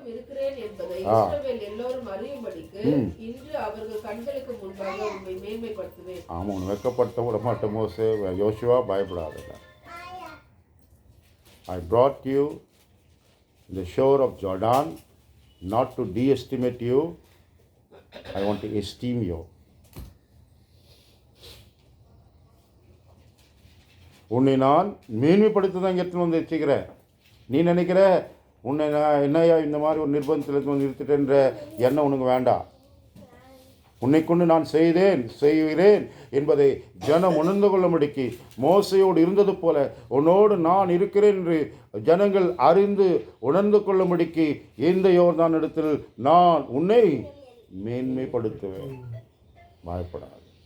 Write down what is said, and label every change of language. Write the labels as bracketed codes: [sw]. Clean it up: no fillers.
[ta] இருக்கிறேன் என்பதை இஸ்ரவேல் எல்லோரும் அறியும்படிக்கு இன்று அவர்கள் கண்களுக்கு முன்பாக உம்மை மேன்மைப்படுத்துவேன். ஆமாம், உன்னை வெட்கப்படுத்த விட மாட்டேன் மோசே. யோசுவா பயப்படாத. [en] I brought you the shore of Jordan not to de-estimate you, I want to esteem you. [ta] உன்னை நான் மேன்மைப்படுத்த தான் இங்கே வந்து வச்சுக்கிறேன். நீ நினைக்கிற உன்னை நான் என்னையா இந்த மாதிரி ஒரு நிர்பந்தத்தில் நிறுத்திட்டேன்ற எண்ணம் உனக்கு வேண்டாம். உன்னை கொண்டு நான் செய்கிறேன் என்பதை ஜனம் உணர்ந்து கொள்ளும்படிக்கு மோசையோடு இருந்தது போல உன்னோடு நான் இருக்கிறேன் என்று ஜனங்கள் அறிந்து உணர்ந்து கொள்ளும்படிக்கு இந்த யோர்தான் இடத்தில் நான் உன்னை மேன்மைப்படுத்துவேன். பயப்படாது.